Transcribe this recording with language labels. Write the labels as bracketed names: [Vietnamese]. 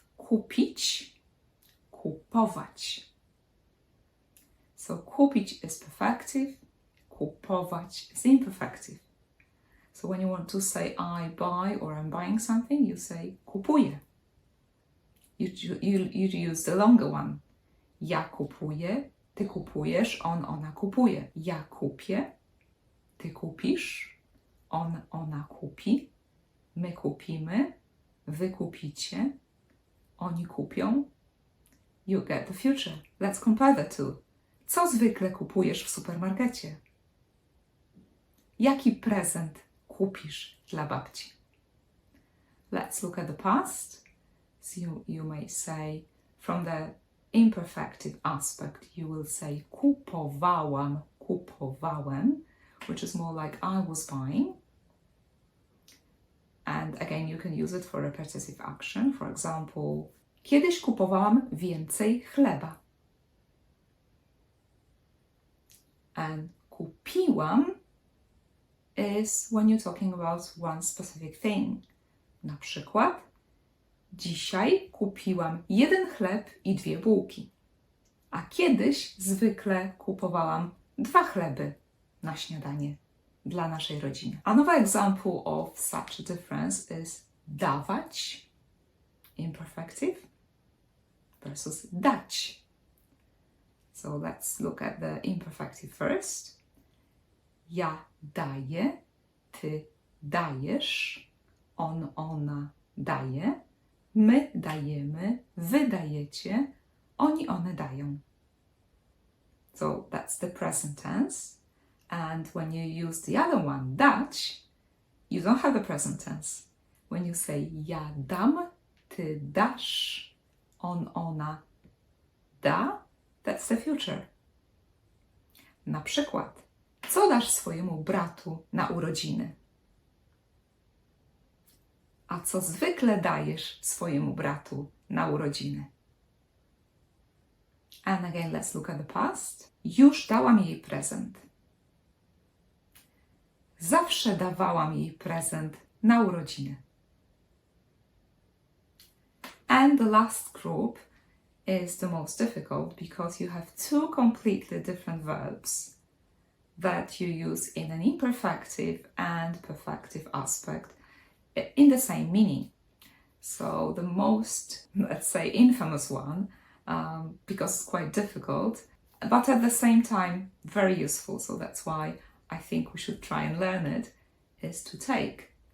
[English] Kupić, kupować. So kupić is perfective, kupować is imperfective. So when you want to say I buy or I'm buying something, you say kupuję. You use the longer one. [Polish] Ja kupuję, ty kupujesz, ona kupuje. Ja kupię, ty kupisz, ona kupi, my kupimy, wy kupicie, oni kupią. [English] You get the future. Let's compare the two. [Polish] Co zwykle kupujesz w supermarkecie? Jaki prezent kupisz dla babci? [English] Let's look at the past. So you may say, from the imperfective aspect, you will say kupowałam, kupowałem, which is more like I was buying. And again, you can use it for repetitive action. For example, [Polish] kiedyś kupowałam więcej chleba. [English] And kupiłam is when you're talking about one specific thing. [Polish] Na przykład, dzisiaj kupiłam 1 chleb i 2 bułki. A kiedyś zwykle kupowałam 2 chleby na śniadanie dla naszej rodziny. [English] Another example of such a difference is dawać, imperfective, versus dać. So let's look at the imperfective first. [Polish] Ja daję, ty dajesz, ona daje, my dajemy, wy dajecie, oni, one dają. [English] So that's the present tense. And when you use the other one, dać, you don't have a present tense. When you say [Polish] ja dam, ty dasz, ona da, [English] that's the future. [Polish] Na przykład, co dasz swojemu bratu na urodziny? A co zwykle dajesz swojemu bratu na urodziny? [English] And again, let's look at the past. [Polish] Już dałam jej prezent. Zawsze dawałam jej prezent na urodziny. [English] And the last group is the most difficult because you have 2 completely different verbs that you use in an imperfective and perfective aspect in the same meaning. So the most, let's say, infamous one, because it's quite difficult, but at the same time very useful, so that's why I think we should try and learn it, is to take.